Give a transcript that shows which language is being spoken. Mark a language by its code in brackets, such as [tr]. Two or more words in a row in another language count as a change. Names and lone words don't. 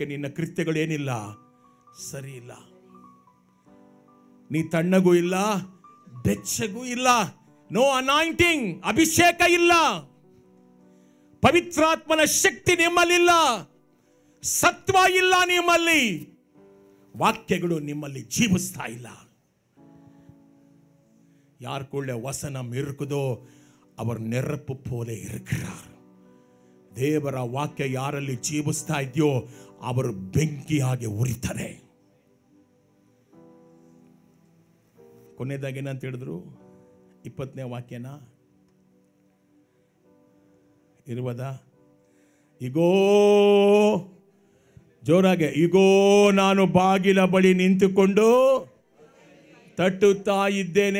[kn] ನಿನ್ನ ಕೃತ್ಯಗಳು ಏನಿಲ್ಲ, ಸರಿ ಇಲ್ಲ. ನೀ ತಣ್ಣಗೂ ಇಲ್ಲ, ಬೆಚ್ಚಗೂ ಇಲ್ಲ. [en] no anointing, [kn] ಅಭಿಷೇಕ ಇಲ್ಲ, ಪವಿತ್ರಾತ್ಮನ ಶಕ್ತಿ ನಿಮ್ಮಲ್ಲಿಲ್ಲ, ಸತ್ವ ಇಲ್ಲ ನಿಮ್ಮಲ್ಲಿ, ವಾಕ್ಯಗಳು ನಿಮ್ಮಲ್ಲಿ ಜೀವಿಸ್ತಾ ಇಲ್ಲ. [ta] யாருக்குள்ள வசனம் இருக்குதோ அவர் நெருப்பு போல இருக்கிறார். [kn] ದೇವರ ವಾಕ್ಯ ಯಾರಲ್ಲಿ ಜೀವಿಸ್ತಾ ಇದೆಯೋ ಅವರು ಬೆಂಕಿಯಾಗಿ ಉರಿತಾರೆ. ಕೊನೆಯದಾಗಿ ಏನಂತ ಹೇಳಿದ್ರು? 20ನೇ ವಾಕ್ಯನ 20 ಇಗೋ, ಜೋರಾಗೆ, ಇಗೋ ನಾನು ಬಾಗಿಲ ಬಳಿ ನಿಂತುಕೊಂಡು ತಟ್ಟುತ್ತಾ ಇದ್ದೇನೆ.